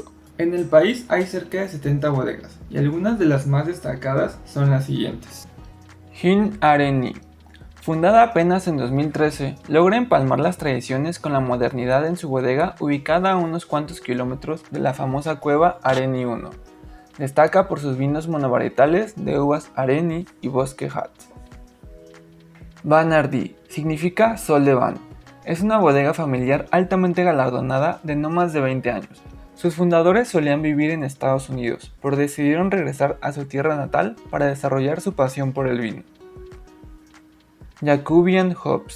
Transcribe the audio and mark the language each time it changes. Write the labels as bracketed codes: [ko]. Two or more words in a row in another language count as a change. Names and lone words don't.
[es] En el país hay cerca de 70 bodegas, y algunas de las más destacadas son las siguientes. Hin Areni. Fundada apenas en 2013, logra empalmar las tradiciones con la modernidad en su bodega ubicada a unos cuantos kilómetros de la famosa cueva Areni 1. Destaca por sus vinos monovarietales de uvas Areni y Bosquehat. Banardi significa Sol de Van. Es una bodega familiar altamente galardonada de no más de 20 años. Sus fundadores solían vivir en Estados Unidos, pero decidieron regresar a su tierra natal para desarrollar su pasión por el vino. Jacobian Hobbs.